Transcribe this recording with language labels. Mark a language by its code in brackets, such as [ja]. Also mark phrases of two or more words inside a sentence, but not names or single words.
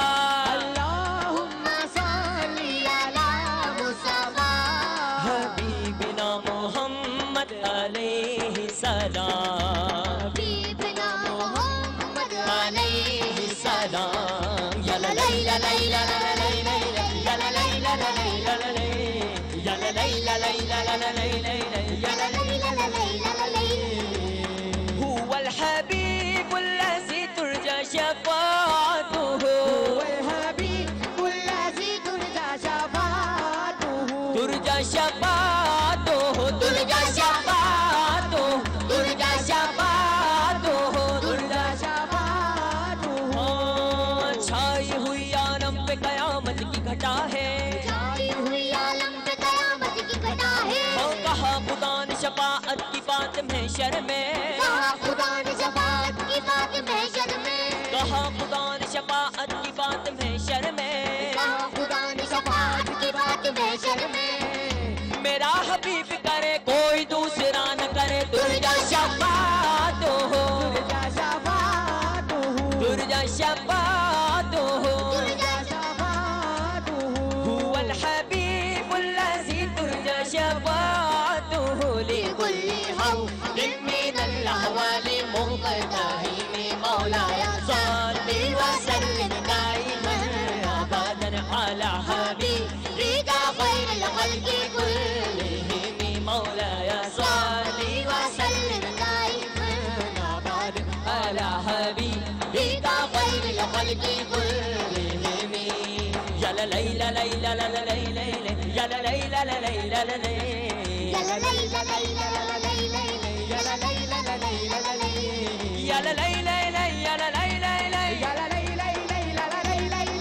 [ar] اللهم صل على مصطفى حبیبنا محمد علیہ السلام حبيبنا محمد علیہ السلام یا لا لئی لا لئی لا لا لا لئی لئی یا لا لئی لا لا لئی لا لا لئی یا لا لئی لا لئی لا لا لا لئی لئی یا لا لئی لا لا لئی لا لا لئی هو الحبیب الذی ترجى شفاعته هو الحبيب الذي ترجى شفاعته ترجى شفاعته ترجى شفاعته ترجى شفاعته ترجى شفاعته [ur] چھائی ہوئی عالم پہ قیامت کی گھٹا ہے چھائی ہوئی عالم پہ قیامت کی گھٹا ہے ہاں کہا خدا نے شفاعت کی بات محشر میں کہا خدا نے شفاعت کی بات محشر میں کہا خدا نے شفاعت کی بات محشر میں کہا خدا نے شفاعت کی بات محشر میں میرا حبیب کرے کوئی دوسرا نہ کرے ترجا شفاعت ہو [ar] ترجى شفاعته [ur] ترجا شفاعت ہو [ar] ترجى شفاعته هو الحبيب الذي ترجى شفاعته لكل حول من الأحوال منقطعين مولاي صل وسلم دائما أبدا على حبيبك خير الخلق كلهم مولاي صل وسلم دائما أبدا على حبيبك خير الخلق كلهم يا لا لي لا لي لا لا لا لي لي يا لا لي لا لا لي لا لا لي یا لا لئی لا لئی لا لا لئی لئی يا لا لي لا لا لي لا لا لي يا لا لي لا لا يا لا لي لا لا يا لا لي لي لي لا لا لي لي لي